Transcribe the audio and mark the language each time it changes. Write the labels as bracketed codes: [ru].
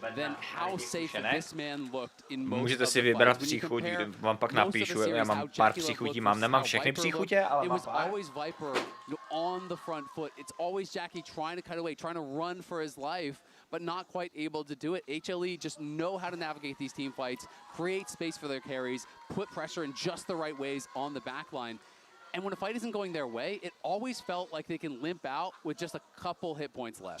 [en] than how safe this man looked in most. [cs] Můžete si vybrat příchuť, vám pak napíšu, já mám pár příchutí, nemám všechny příchutě, ale mám pár. [en] Always Viper on the front foot. It's always Jackie trying to cut away, trying to run for his life, but not quite able to do it. HLE just know how to navigate these team fights, create space for their carries, put pressure in just the right ways on the back line. And when a fight isn't going their way, it always felt like they can limp out with just a couple hit points left.